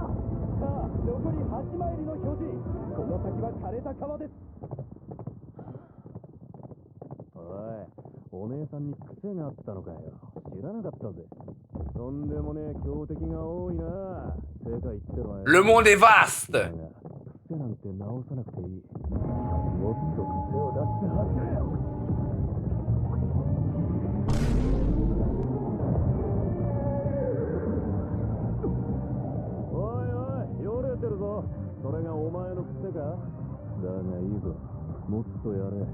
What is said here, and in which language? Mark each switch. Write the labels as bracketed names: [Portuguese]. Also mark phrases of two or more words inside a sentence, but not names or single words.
[Japanese] さあ、残り8マイルの表示。この先は枯れた川です。おい、お姉さんに癖があったのかよ。知らなかったぜ。とんでもねえ強敵が多いな。正解言ってろよ。 [French] Le monde est vaste. [Japanese] だが癖なんて直さなくていい。もっと癖を出して走れよ。おいおい、よれてるぞ。それがお前の癖か。だがいいぞ、もっとやれ。